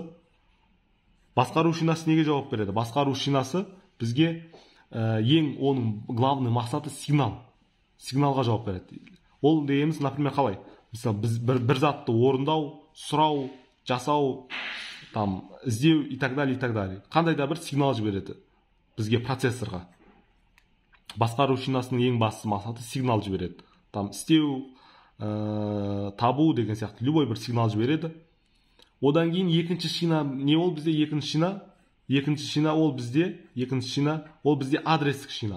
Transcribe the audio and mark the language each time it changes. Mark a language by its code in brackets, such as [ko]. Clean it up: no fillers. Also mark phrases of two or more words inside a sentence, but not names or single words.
[kk] Басқару шинасы неге жауап береді? Басқару шинасы бізге ең оның главный мақсаты сигналға жауап береді. Ол дегеніміз, например, қалай? Мысалы, біз бір затты орындау, сұрау, жасау, там іздеу [ru] и так далее, и так далее. [kk] Қандай да бір сигнал жібереді бізге процессорға. Басқару шинасының ең басты мақсаты сигнал жібереді. Там істеу, табу деген сияқты любой бір сигнал жібереді. Одан кейін екінші шина не ол бізде? Екінші шина ол бізде адрестік шина.